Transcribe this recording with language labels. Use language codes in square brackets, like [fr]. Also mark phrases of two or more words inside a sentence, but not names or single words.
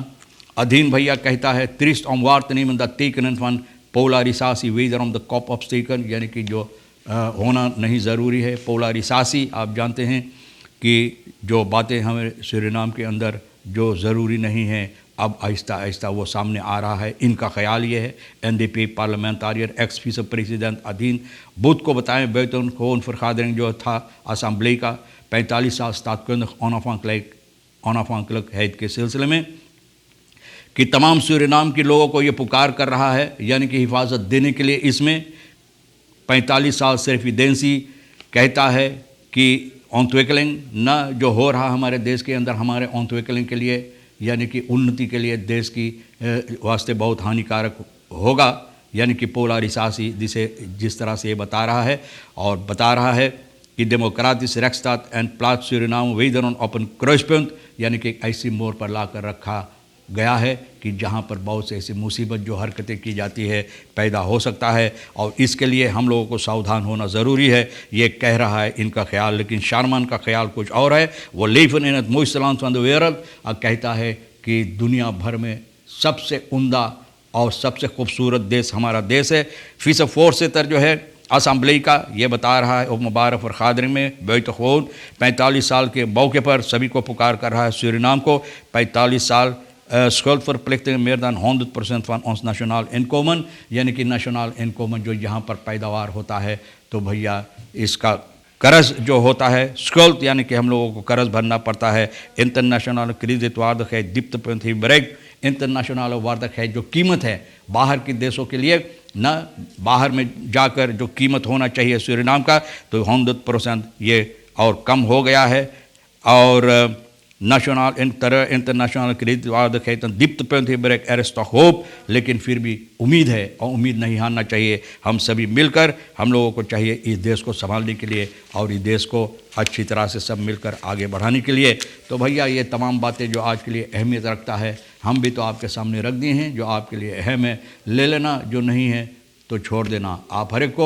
[hi] अधीन भैया कहता है [nl] triest om waar te nemen dat tekenen van polarisatie wederom de kop opsteken, [hi] यानी कि जो होना नहीं ज़रूरी है। पोलरिसासी आप जानते हैं कि जो बातें हमें सूरीनाम के अंदर जो ज़रूरी नहीं हैं अब आहिस्ता आहिस्ता वो सामने आ रहा है। इनका ख्याल ये है। NDP [nl] parlementariër ex vice president [hi] अधीन बुध को बताएं [nl] buitengewoon vergadering [hi] जो था असम्बली का 45 साल [nl] staatkundig onafhankelijkheid [hi] के सिलसिले में कि तमाम सूरीनाम के लोगों को ये पुकार कर रहा है, यानी कि हिफाजत देने के लिए। इसमें 45 साल सिर्फ एजेंसी कहता है कि ontwikkeling न जो हो रहा हमारे देश के अंदर हमारे ontwikkeling के लिए यानी कि उन्नति के लिए देश की वास्ते बहुत हानिकारक होगा, यानी कि पोलरिसाtie जिस तरह से ये बता रहा है। और बता रहा है कि [nl] democratische rechtsstaat en plaats Suriname wederom op een kruispunt, [hi] यानी कि ऐसी मोड़ पर लाकर रखा गया है कि जहाँ पर बहुत से ऐसी मुसीबत जो हरकतें की जाती है पैदा हो सकता है। और इसके लिए हम लोगों को सावधान होना ज़रूरी है, ये कह रहा है इनका ख्याल। लेकिन शारमान का ख्याल कुछ और है। वो [nl] leven in het mooiste land van de wereld [hi] कहता है कि दुनिया भर में सबसे उम्दा और सबसे खूबसूरत देश हमारा देश है। vicevoorzitter जो है असम्बली का ये बता रहा है [nl] openbare vergadering [hi] में buitengewoon 45 साल के मौके पर सभी को पुकार कर रहा है सूरीनाम को। [nl] 45 साल schuldverplichtingen meer dan 100% van ons nationaal inkomen, [hi] यानी कि [en] national income [hi] जो यहाँ पर पैदावार होता है तो भैया इसका कर्ज जो होता है स्कल्ड यानी कि हम लोगों को कर्ज भरना पड़ता है। [nl] इंटरनेशनल kredietwaardigheid dieptepunt heeft bereikt। [hi] इंटरनेशनल वार्धकheid जो कीमत है बाहर के देशों के लिए न बाहर में जाकर जो कीमत होना चाहिए सूरीनाम का तो 100% ये और कम हो गया है। [nl] और nationaal internationale kredietwaardigheid een dieptepunt heeft bereikt. Er is toch hoop, [hi] लेकिन फिर भी उम्मीद है और उम्मीद नहीं हारना चाहिए। हम सभी मिलकर हम लोगों को चाहिए इस देश को संभालने के लिए और इस देश को अच्छी तरह से सब मिलकर आगे बढ़ाने के लिए। तो भैया ये तमाम बातें जो आज के लिए अहमियत रखता है हम भी तो आपके सामने रख दी हैं। जो आपके लिए अहम है ले लेना, जो नहीं है तो छोड़ देना आप हर एक को।